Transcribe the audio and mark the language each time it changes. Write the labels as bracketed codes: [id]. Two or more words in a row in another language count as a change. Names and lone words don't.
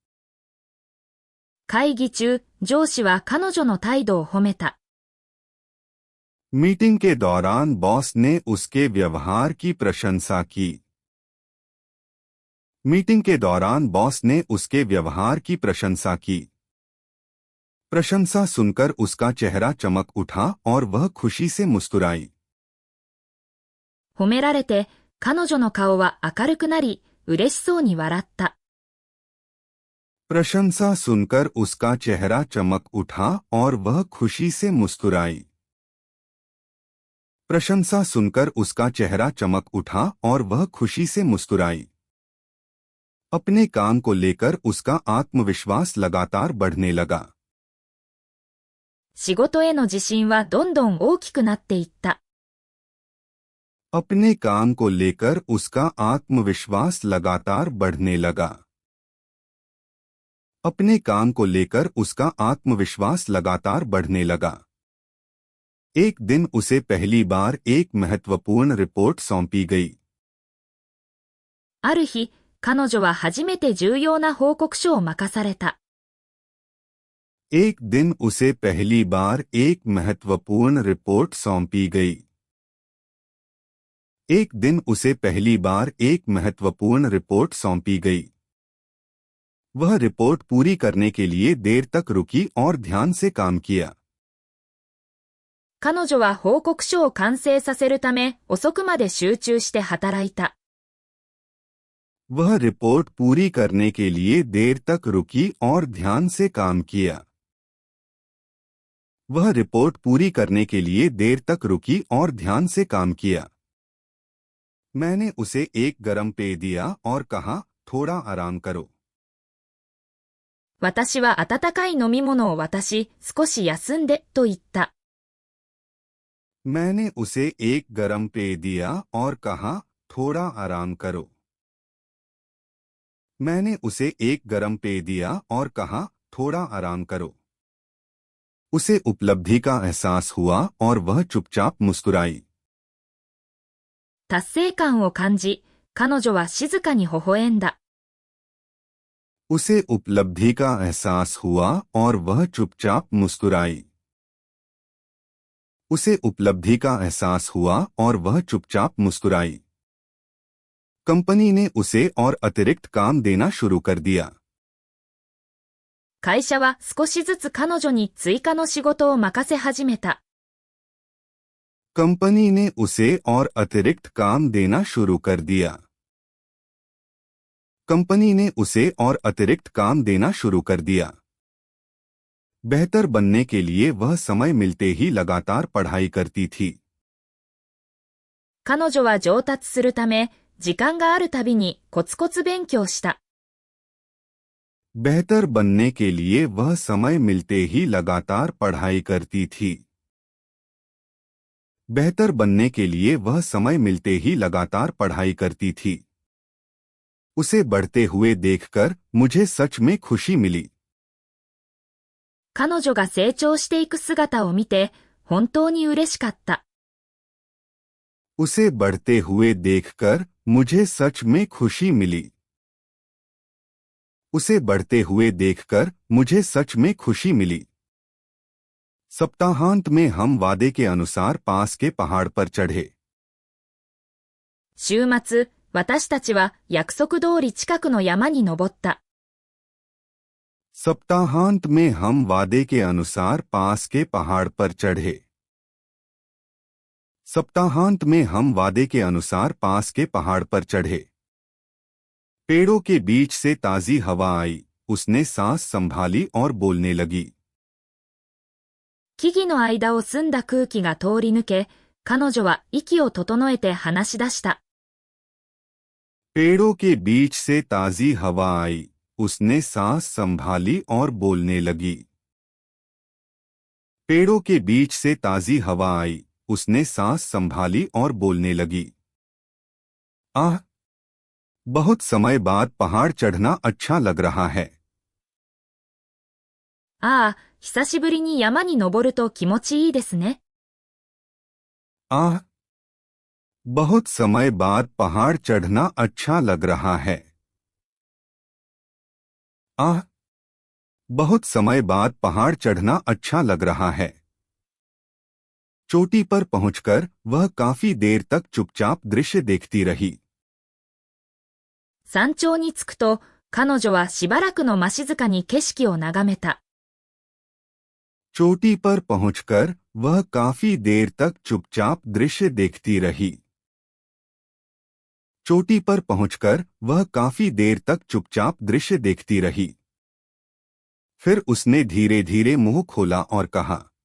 [ja] 会議中、上司は彼女の態度を褒めた。 [hi] मीटिंग के दौरान बॉस ने उसके व्यवहार की प्रशंसा की। मीटिंग के दौरान बॉस ने उसके व्यवहार की प्रशंसा की। प्रशंसा सुनकर उसका चेहरा चमक उठा और वह खुशी से मुस्कुराई। [ja] 褒められて、彼女の顔は明るくなり、嬉しそうに笑った。 [hi] प्रशंसा सुनकर उसका चेहरा चमक उठा और वह खुशी से मुस्कुराई। प्रशंसा सुनकर उसका चेहरा चमक उठा और वह खुशी से मुस्कुराई। अपने काम को लेकर उसका आत्मविश्वास लगातार बढ़ने लगा। [ja] 仕事への自信はどんどん大きくなっていった。 [hi] अपने काम को लेकर उसका आत्मविश्वास लगातार बढ़ने लगा। अपने काम को लेकर उसका आत्मविश्वास लगातार बढ़ने लगा। एक दिन उसे पहली बार एक महत्वपूर्ण रिपोर्ट सौंपी गई। [ja] ある日、彼女は初めて重要な報告書を任された。 [hi] एक दिन उसे पहली बार एक महत्वपूर्ण रिपोर्ट सौंपी गई। एक दिन उसे पहली बार एक महत्वपूर्ण रिपोर्ट सौंपी गई। वह रिपोर्ट पूरी करने के लिए देर तक रुकी और ध्यान से काम किया। [ja] 彼女は報告書を完成させるため、遅くまで集中して働いた。 [hi] वह रिपोर्ट पूरी करने के लिए देर तक रुकी और ध्यान से काम किया। वह रिपोर्ट पूरी करने के लिए देर तक रुकी और ध्यान से काम किया। मैंने उसे एक गर्म पेय दिया और कहा, थोड़ा आराम करो। [ja] 私は温かい飲み物を渡し、少し休んで、と言った。 [hi] मैंने उसे एक गर्म पेय दिया और कहा, थोड़ा आराम करो। मैंने उसे एक गर्म पेय दिया और कहा, थोड़ा आराम करो। उसे उपलब्धि का एहसास हुआ और वह चुपचाप मुस्कुराई। [ja] 達成感を感じ、彼女は静かに微笑んだ。 [hi] उसे उपलब्धि का एहसास हुआ और वह चुपचाप मुस्कुराई। उसे उपलब्धि का एहसास हुआ और वह चुपचाप मुस्कुराई। कंपनी ने उसे और अतिरिक्त काम देना शुरू कर दिया। [ja] 会社は少しずつ彼女に追加の仕事を任せ始めた。 [hi] कंपनी ने उसे और अतिरिक्त काम देना शुरू कर दिया। कंपनी ने उसे और अतिरिक्त काम देना शुरू कर दिया। बेहतर बनने के लिए वह समय मिलते ही लगातार पढ़ाई करती थी। [ja] 彼女は上達するため、時間があるたびにコツコツ勉強した。 [hi] बेहतर बनने के लिए वह समय मिलते ही लगातार पढ़ाई करती थी। बेहतर बनने के लिए वह समय मिलते ही लगातार पढ़ाई करती थी। उसे बढ़ते हुए देखकर मुझे सच में खुशी मिली। [ja] 彼女が成長していく姿を見て、本当に嬉しかった。 [hi] उसे बढ़ते हुए देखकर मुझे सच में खुशी मिली। उसे बढ़ते हुए देखकर मुझे सच में खुशी मिली। सप्ताहांत में हम वादे के अनुसार पास के पहाड़ पर चढ़े। [ja] 週末、 私たちは約束通り近くの山に登った。 [hi] सप्ताहांत में हम वादे के अनुसार पास के पहाड़ पर चढ़े। सप्ताहांत में हम वादे के अनुसार पास के पहाड़ पर चढ़े। पेड़ों के बीच से ताजी हवा आई, उसने सांस संभाली और बोलने लगी। [ja] 木々の間を澄んだ空気が通り抜け、彼女は息を整えて話し出した。 [hi] पेड़ों के बीच से ताजी हवा आई, उसने सांस संभाली और बोलने लगी। पेड़ों के बीच से ताजी हवा आई, उसने सांस संभाली और बोलने लगी। आह! बहुत समय बाद पहाड़ चढ़ना अच्छा लग रहा है। [ja] ああ、久しぶりに山に登ると気持ちいいですね。 [hi] आह! बहुत समय बाद पहाड़ चढ़ना अच्छा लग रहा है। आह! बहुत समय बाद पहाड़ चढ़ना अच्छा लग रहा है। चोटी पर पहुंचकर वह काफी देर तक चुपचाप दृश्य देखती रही। [ja] 山頂に着くと、彼女はしばらくの間静かに景色を眺めた。 [hi] चोटी पर पहुंचकर वह काफी देर तक चुपचाप दृश्य देखती रही। चोटी पर पहुंचकर वह काफी देर तक चुपचाप दृश्य देखती रही। फिर उसने धीरे धीरे मुंह खोला और कहा।